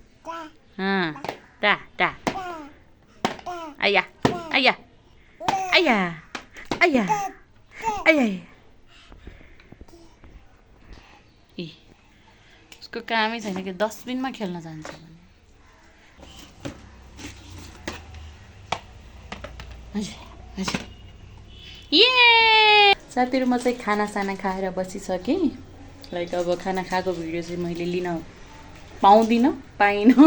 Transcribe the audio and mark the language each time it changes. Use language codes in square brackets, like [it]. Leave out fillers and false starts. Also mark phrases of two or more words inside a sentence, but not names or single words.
[ne] ता आया आया आया आया आया ए उसको कामै छैन कि डस्टबिनमा खेल्न जान्छ भने ये साथीहरू म चाहिँ खानासाना खाएर बसिसकेँ लाइक अब खाना खाएको भिडियो चाहिँ मैले लिन पाइनँ